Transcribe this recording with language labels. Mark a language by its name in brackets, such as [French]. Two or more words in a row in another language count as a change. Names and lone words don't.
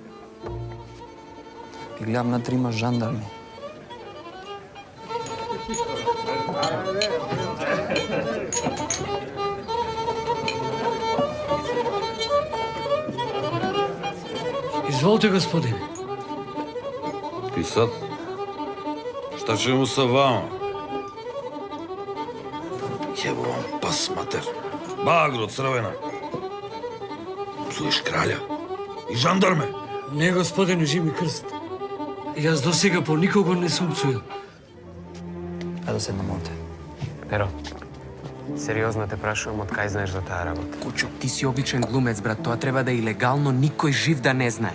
[Macedonian] Ги гледам на трима жандарми. Изволте, господине. Писат? [Serbian] Šta će mu sa vama? Jebo vam pas, mater. Bagro crvena. Psuješ kralja. I žandarme. [Macedonian] Не, господине, жи ми крст. Јас до сега по никого не сум псуил. Ајде да седнем овде. Перо, сериозно те прашувам од кај знаеш за таа работа. Кочо, Ти си обичен глумец, брат. Тоа треба да е илегално, никој жив да не знае.